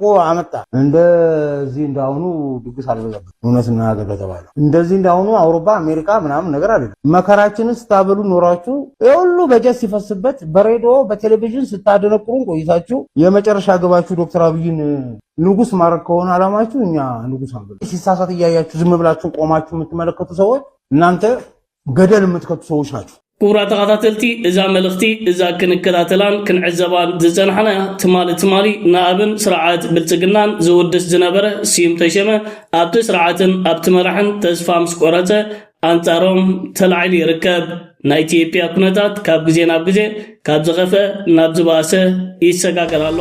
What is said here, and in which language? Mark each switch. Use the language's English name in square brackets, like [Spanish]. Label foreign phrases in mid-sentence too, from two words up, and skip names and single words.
[Amharic] አመጣ። እንደዚህ እንዳሁኑ ድግስ አልበዛበት። እውነትና ነገር ከተባለ እንደዚህ እንዳሁኑ አውሮፓ አሜሪካ ምናምን ነገር አይደለም። መከራችንን ስታበሉ ኖራችሁ የሁሉ በጀት ሲፈስበት በሬዲዮ በቴሌቪዥን ስታደነቁሩን ቆይታችሁ የመጨረሻ ግባችሁ ዶክተር አብይን ንጉስ ማድረግ ከሆነ አላማችሁ እኛ ንጉስ አንበል። ሲሳሳት እያያችሁ ዝም ብላችሁ ቆማችሁ የምትመለከቱ ሰዎች እናንተ ገደል የምትከቱ ሰዎች ናችሁ። [Tigrinya] ክቡራት ተኸታተልቲ እዛ መልእኽቲ እዛ ክንከታተላን ክንዕዘባን ዝፀናሕና ትማሊ ንኣብን ስርዓት ብልፅግናን ዝውድስ ዝነበረ ስዩም ተሸመ ኣብቲ ስርዓትን ኣብቲ መራሕን ተስፋ ምስ ቆረፀ ኣንጻሮም ተላዒሉ ይርከብ። ናይ ኢትዮጵያ ኩነታት ካብ ግዜ ናብ ግዜ ካብ ዝኸፈ ናብ ዝባሰ ይሰጋገር ኣሎ።